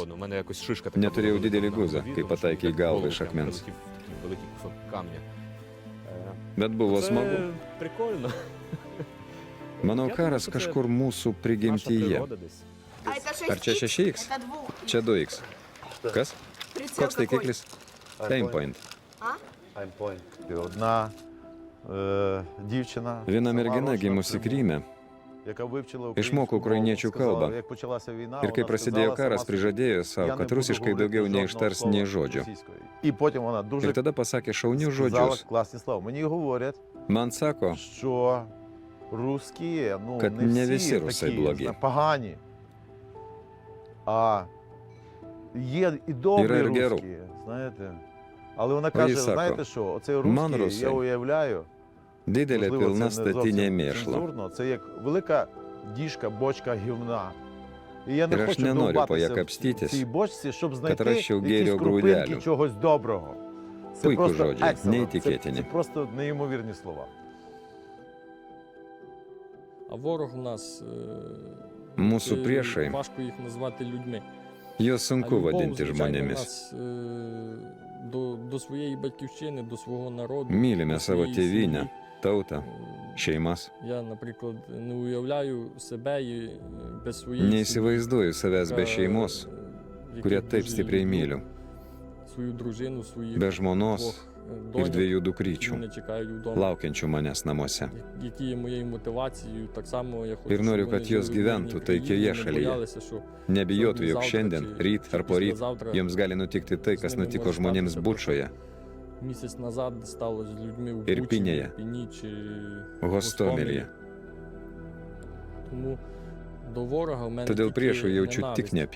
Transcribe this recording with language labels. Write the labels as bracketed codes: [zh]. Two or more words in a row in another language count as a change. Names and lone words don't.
[lt] Neturėjau didelį guzą, kai pataikė į galvą iš akmens. Bet buvo smagu. Manau, karas kažkur mūsų prigimtyje. Ar čia 6X? Čia 2X. Kas? Koks taikiklis? Aimpoint. [uk] І одна дівчина, [lt] Viena mergina gimusi Kryme [uk] яка вивчила [lt] išmoko ukrainiečių kalbą. [uk] як почалася війна, [lt] Ir kai prasidėjo karas, prižadėjo savo, kad rusiškai daugiau neištars nei žodžių. [uk] І потім вона дуже [lt] Ir tada pasakė šaunius [uk] сказала [lt] žodžius. [uk] класні слова. Мені говорять, [lt] Man sako, [uk] що русські, ну, [lt] Kad [uk] не [lt] ne [uk] всі [lt] visi rusai [uk] такі [lt] blogi. [uk] погані. А є і добрі [lt] Yra ir gerų. [uk] русські, знаєте. Але вона [lt] O [uk] каже, [lt] jis sako, [uk] знаєте що, оцей [lt] «Man [uk] русський, я [lt] rusai. [uk] уявляю, [lt] didelė [uk] можливо, [lt] pilna [uk] це не [lt] statinė [uk] зовсім [lt] mėšlo. [uk] цензурно, це як велика діжка, бочка гівна. І я не [lt] Ir aš [uk] хочу [lt] nenoriu po ją [uk] довбатися в [lt] kapstytis, [uk] цій бочці, щоб знайти [lt] rasčiau [uk] якісь [lt] gėrio [uk] крупинки [lt] grūdelių. [uk] чогось доброго. Це [lt] Puikūs [uk] просто [lt] žodžiai, excellent. neįtikėtini. [uk] Це просто неймовірні слова. А ворог в нас [lt] Mūsų [uk] це [lt] priešai, [uk] важко їх назвати людьми. [lt] juos sunku [uk] А любов, [lt] vadinti [uk] звичайно, [lt] žmonėmis. [uk] нас, до своєї батьківщини, до свого народу. [lt] Mylime [uk] до [lt] savo [uk] своєї [lt] tėvynę, [uk] сім'ї. [lt] tautą, [uk] Е, [lt] šeimas. [uk] Я, наприклад, не уявляю себе і без своєї [lt] Neįsivaizduoju savęs be šeimos, kurią taip stipriai myliu, [uk] свою дружину, своїх [lt] be žmonos [uk] двох [lt] ir [uk] доньок, [lt] 2 [uk] які [lt] dukryčių, [uk] мене чекають вдома. [lt] laukiančių manęs namuose. [uk] Які є моєю мотивацією, так само я хочу, [lt] Ir noriu, [uk] щоб [lt] kad [uk] вони [lt] jos [uk] жили в мирній [lt] gyventų [uk] країні, [lt] taikioje [uk] не [lt] šalyje. [uk] боялися, що [lt] Nebijotų, jog [uk] завтра [lt] šiandien, [uk] чи [lt] ryt ar poryt [uk] післязавтра [lt] jiems gali nutikti tai, kas nutiko žmonėms Bučoje, [uk] місяць назад сталося з людьми в Ірпінєє, Бучі, Ірпіні чи [lt] Gostomelyje. [uk] Тому до ворога в мене [lt] Todėl [uk] тільки [lt] priešui jaučiu tik [uk] ненависть.